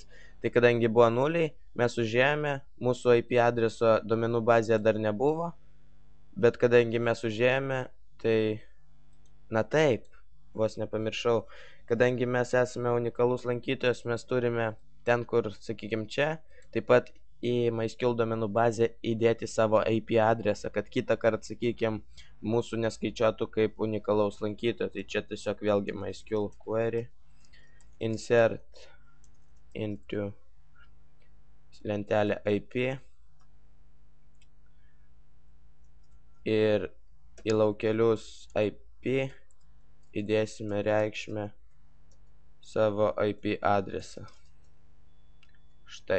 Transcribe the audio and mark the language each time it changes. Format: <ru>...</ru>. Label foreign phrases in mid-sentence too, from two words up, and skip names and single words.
<lt>Tai kadangi buvo nuliai, mes užėjome, mūsų IP adreso duomenų bazėje dar nebuvo, bet kadangi mes užėjome, tai, na taip, vos nepamiršau, kadangi mes esame unikalus lankytojas, mes turime ten, kur, sakykime, čia, taip pat į MySQL duomenų bazę įdėti savo IP adresą, kad kitą kartą, sakykime, mūsų neskaičiuotų kaip unikalaus lankytojo. Tai čia tiesiog vėlgi MySQL</lt> <en>query insert into</en> <lt>lentelę IP ir į laukelius IP įdėsime reikšmę savo IP adresą. Štai.</lt>